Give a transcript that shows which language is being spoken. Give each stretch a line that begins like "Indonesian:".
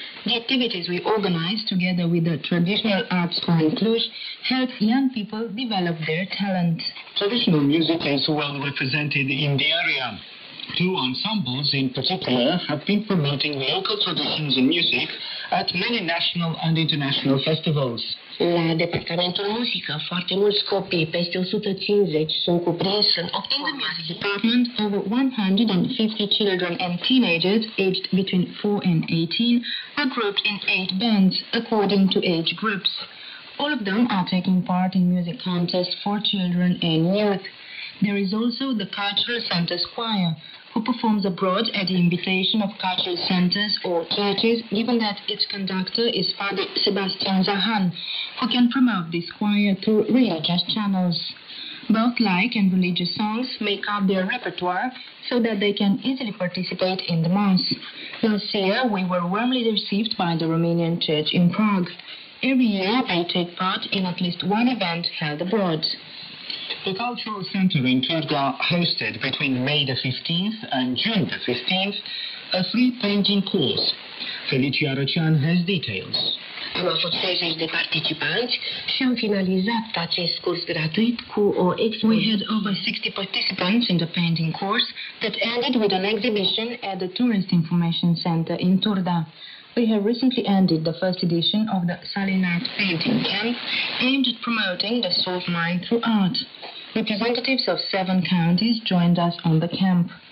English: The activities we organize together with the Traditional Art School in Cluj help young people develop their talent. Traditional music is well represented in the area. 2 ensembles in particular have been promoting local traditions and music at many national and international festivals.
Romanian: La departamentul muzică, foarte mulți copii, peste 150, sunt cuprinși în 8
English: In the music department, over 150 children and teenagers aged between 4 and 18 are grouped in 8 bands according to age groups. All of them are taking part in music contests for children and youth. There is also the Cultural Center's choir, who performs abroad at the invitation of cultural centers or churches, given that its conductor is Father Sebastian Zahan, who can promote this choir through religious channels. Both laic and religious songs make up their repertoire so that they can easily participate in the Mass. Last year, we were warmly received by the Romanian Church in Prague. Every year, they take part in at least one event held abroad. The Cultural Center in Turda hosted between May the 15th and June the 15th a free painting course. Felicia Răcean has details.
Romanian: Am avut 60 de participanți și am finalizat acest curs gratuit cu o expo.
English: We had over 60 participants in the painting course that ended with an exhibition at the Tourist Information Center in Turda. We have recently ended the first edition of the Salinat Painting Camp, aimed at promoting the salt mine through art. Representatives of 7 counties joined us on the camp.